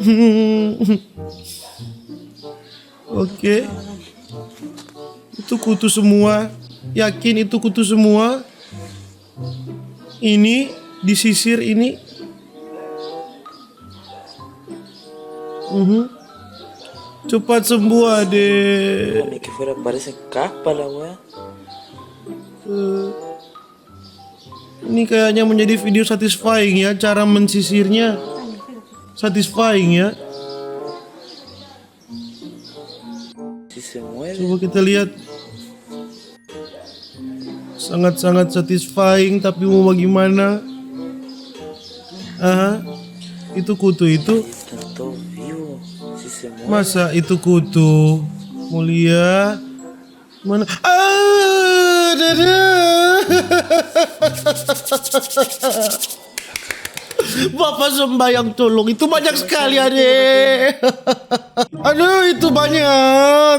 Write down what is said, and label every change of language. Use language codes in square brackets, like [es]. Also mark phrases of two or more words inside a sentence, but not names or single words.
[id] Oke. Itu kutu semua. Yakin itu kutu semua? Ini disisir ini. Cepat sembuh adek. [es] Ni que fuera parece capa la wea. [id] Ini kayaknya menjadi video satisfying ya. Cara mensisirnya satisfying ya. [es] Si se mueve. [id] Coba kita lihat. Sangat-sangat satisfying. Tapi mau bagaimana? Itu kutu itu. [es] Están todos vivos. Si se mueve. [id] Masa itu kutu? Mulia. Mana? Bapak sembahyang tolong. Itu banyak sekali adek. Aduh itu banyak.